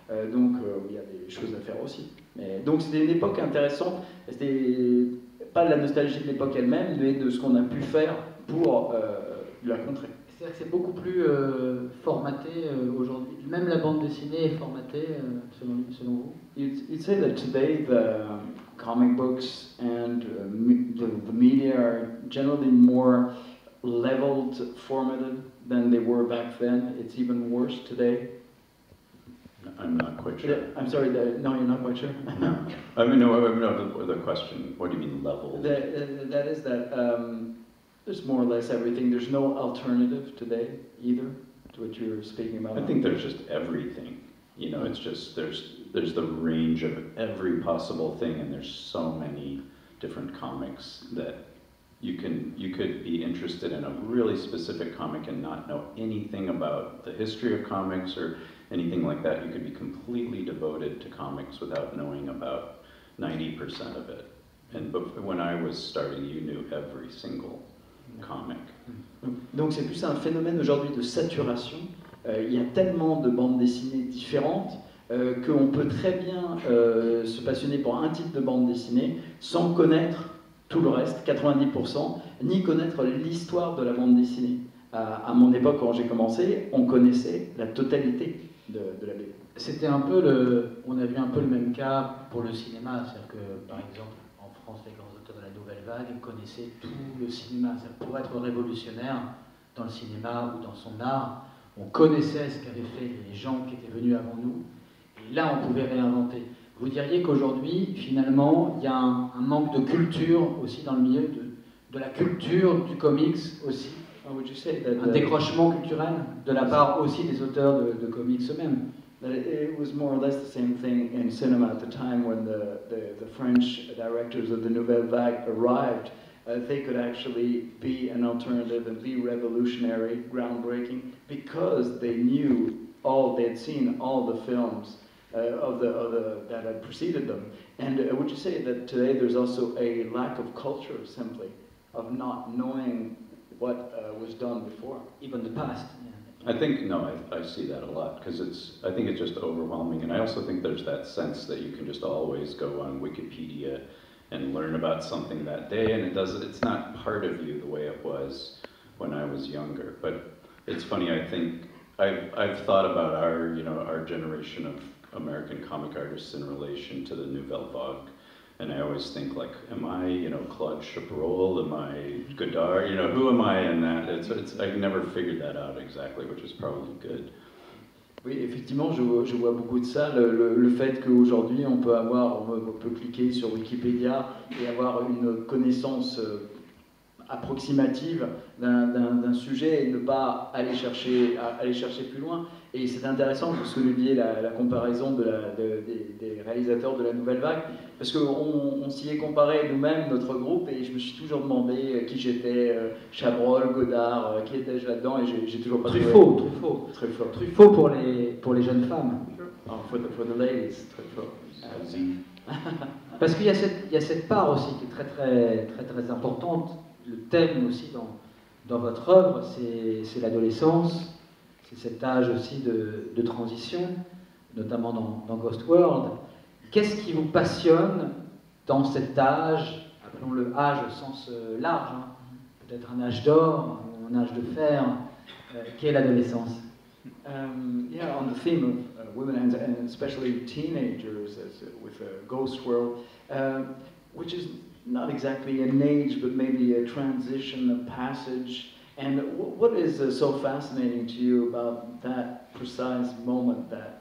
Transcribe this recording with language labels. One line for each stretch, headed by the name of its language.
French: Donc il y a des choses à faire aussi. Donc c'était une époque intéressante. C'était pas de la nostalgie de l'époque elle-même, mais de ce qu'on a pu faire pour la contrer. C'est-à-dire que c'est beaucoup plus formaté aujourd'hui. Même la bande dessinée est formatée, selon vous?
English: You'd say that today the comic books and the media are generally more leveled, formatted than they were back then. It's even worse today. No, I'm not quite sure. I'm sorry, no, you're not quite sure? No. I mean, no, the question, what do you mean level? That is that there's more or less everything. There's no alternative today either to what you're speaking about. I think there's just everything. You know, it's just, there's the range of every possible thing, and there's so many different comics that you could be interested in a really specific comic and not know anything about the history of comics or anything like that. You could be completely devoted to comics without knowing about 90% of it. And when I was starting, you knew every single comic.
French: Donc c'est plus un phénomène aujourd'hui de saturation. Il y a tellement de bandes dessinées différentes qu'on peut très bien se passionner pour un type de bande dessinée sans connaître tout le reste, 90%, ni connaître l'histoire de la bande dessinée. À mon époque, quand j'ai commencé, on connaissait la totalité de la BD. C'était un peu on a vu un peu le même cas pour le cinéma, c'est-à-dire que par exemple en France, les grands auteurs de la nouvelle vague connaissaient tout le cinéma. Pour être révolutionnaire dans le cinéma ou dans son art, on connaissait ce qu'avaient fait les gens qui étaient venus avant nous, et là on pouvait réinventer. Vous diriez qu'aujourd'hui, finalement, il y a un manque de culture aussi dans le milieu de la culture du comics aussi. Un décrochement culturel de la part aussi des auteurs de comics eux-mêmes.
English: It was more or less the same thing in cinema at the time when the French directors of the Nouvelle Vague arrived. They could actually be an alternative and be revolutionary, groundbreaking, because they knew they had seen all the films that had preceded them. And would you say that today there's also a lack of culture, simply, of not knowing what was done before, even the past? I think, no, I see that a lot, because I think it's just overwhelming, and I also think there's that sense that you can just always go on Wikipedia and learn about something that day, and it's not part of you the way it was when I was younger. But it's funny, I think, I've thought about our generation of American comic artists in relation to the Nouvelle Vague, and I always think, like, am I, Claude Chabrol, am I Godard, who am I in that? I've never figured that out exactly, which is probably good.
French: Oui, effectivement, je vois beaucoup de ça, le fait qu'aujourd'hui on peut cliquer sur Wikipédia et avoir une connaissance approximative d'un sujet et ne pas aller chercher plus loin. Et c'est intéressant que vous souleviez la comparaison des réalisateurs de la Nouvelle Vague, parce qu'on s'y est comparé nous-mêmes, notre groupe, et je me suis toujours demandé qui j'étais, Chabrol, Godard, qui étais-je là-dedans, et j'ai toujours pas Truffaut pour les jeunes femmes.
English: Oh, for the ladies, Truffaut.
French: Parce qu'il y a cette part aussi qui est très très très très importante. Le thème aussi dans votre œuvre, c'est l'adolescence. C'est cet âge aussi de transition, notamment dans Ghost World. Qu'est-ce qui vous passionne dans cet âge, appelons-le âge au sens large, peut-être un âge d'or, un âge de fer, qu'est l'adolescence?
English: Yeah, on the theme of women and especially teenagers with Ghost World, which is not exactly an age, but maybe a transition, a passage. And what is so fascinating to you about that precise moment?